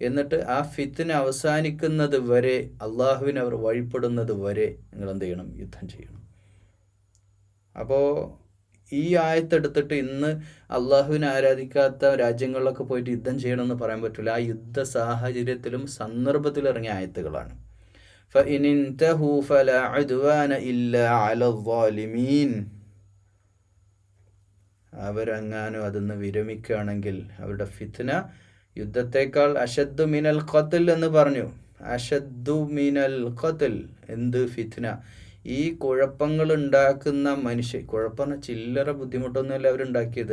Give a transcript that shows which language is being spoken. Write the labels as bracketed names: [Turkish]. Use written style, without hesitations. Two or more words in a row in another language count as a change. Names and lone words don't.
[Malayalam] എന്നിട്ട് ആ ഫിത്ന അവസാനിക്കുന്നത് വരെ, അള്ളാഹുവിനെ അവർ വഴിപ്പെടുന്നത് വരെ നിങ്ങൾ എന്ത് ചെയ്യണം? യുദ്ധം ചെയ്യണം. അപ്പോൾ ഈ ആയത്തെടുത്തിട്ട് ഇന്ന് അള്ളാഹുവിനെ ആരാധിക്കാത്ത രാജ്യങ്ങളിലൊക്കെ പോയിട്ട് യുദ്ധം ചെയ്യണമെന്ന് പറയാൻ പറ്റില്ല. ആ യുദ്ധ സാഹചര്യത്തിലും സന്ദർഭത്തിലും ഇറങ്ങിയ ആയത്തുകളാണ്. [Arabic] فَإِنِ انْتَهُوا فَلَا عُدْوَانَ إِلَّا عَلَى الظَّالِمِينَ. [Malayalam] അവരെങ്ങാനും അതിന്ന് വിരമിക്കുകയാണെങ്കിൽ അവരുടെ ഫിത്ന യുദ്ധത്തേക്കാൾ [Arabic] أشد من القتل [Malayalam] എന്ന് പറഞ്ഞു. [Arabic] أشد من القتل. [Malayalam] എന്ത് ഫിത്ന? ഈ കുഴപ്പങ്ങൾ ഉണ്ടാക്കുന്ന മനുഷ്യർ, കുഴപ്പം ചില്ലറ ബുദ്ധിമുട്ടൊന്നുമല്ല അവരുണ്ടാക്കിയത്.